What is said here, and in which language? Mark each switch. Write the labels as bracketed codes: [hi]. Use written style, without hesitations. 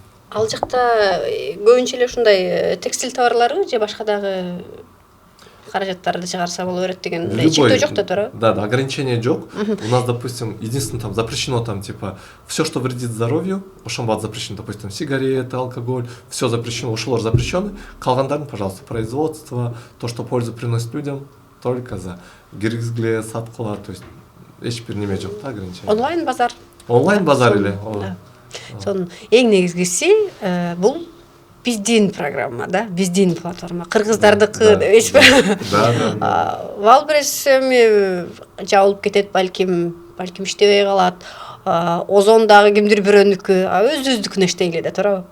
[ky] Ал жакта көбүнчө эле ушундай текстиль товарлары же башка дагы каражаттарды чыгарса боло берет деген чектөө жок да, туура? [ru] Да, ограничения [ky] жок. [ru] У нас, допустим, единственное там запрещено там типа все, что вредит здоровью, [ky] ошон [ru] запрещено, допустим, сигареты, алкоголь, все запрещено, [ky] ошолор [ru] запрещены. [ky] Калгандарын, [ru] пожалуйста, [ky] производство, [ru] то, что пользу приносит людям, [ky] только за киргизгиле, саткыла, то есть эч бир неме жок да, ограничение. Онлайн базар. Онлайн базар эле. Сонун эң негизгиси бул биздин программа да, биздин платформа, кыргыздардыкы деп эсеби. Да. Валбрес эми жабылып кетет, балким иштебей калат. Озон дагы кимдир бирөөнүкү, өзүбүздүкүнө иштейле да, туурабы?